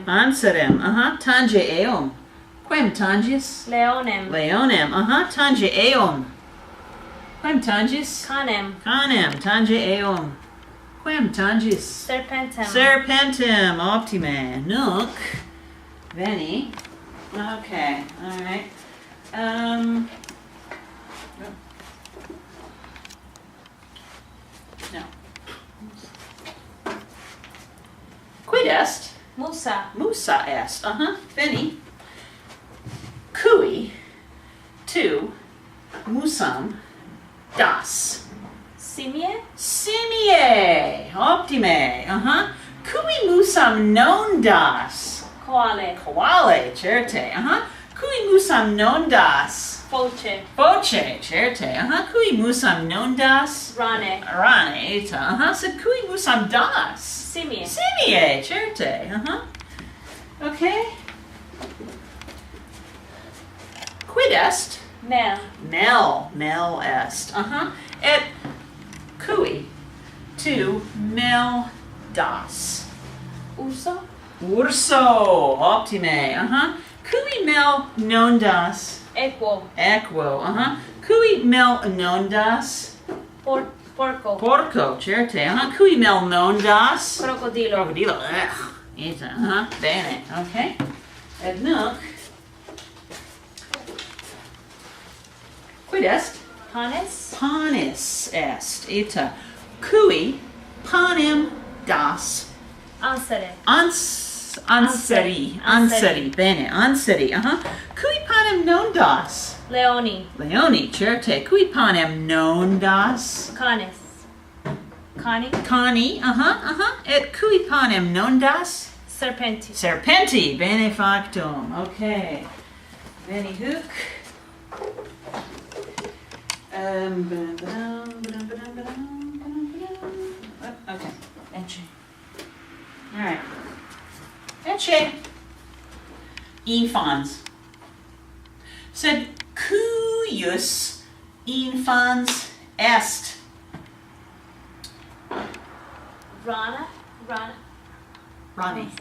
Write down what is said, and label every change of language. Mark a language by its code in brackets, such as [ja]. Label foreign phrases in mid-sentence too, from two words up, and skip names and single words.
[la] Anserem, Tange eum. Quem tangis? Leonem. Leonem, Tange eum. Quem tangis? Canem. Canem, tange eum. Quem tangis? Serpentem. Serpentem, optime. Nunc. Veni. [en] Okay, alright. No. [la] Quid est? Musa. Musa est. Veni. Cui. Tu. Musam. Das. Simie. Simie. Optime. Cui musam non das? Koale. Quale, certe. Cui musam non das? Foce. Voce, certe. Cui musam non das? Rane. Rane, eta. Sed cui musam das? Simie. Simie, certe. Okay. Quid est? Mel. Mel est. Et cui tu mel das? Urso. Urso, optime. Cui mel non das? Equo. Equo. Cui mel non das? Porco. Porco, certe. Cui mel non das? Crocodilo. Crocodilo. Ugh. Eta. Bene. Okay. Et nunc. Quid est? Panis. Panis est. Eta. Cui panem das? Ansere. Anseri. Bene. Anseri. Cui panem non das? Leoni. Leoni, certe. Cui panem non das? Canis. Cani. Cani. Et cui panem non das? Serpenti. Serpenti. Bene factum. Okay. Veni hook. Okay. Ecce. [en] All right. [la] Ecce. Infans. Sed cuius infans est? Rana. Rane.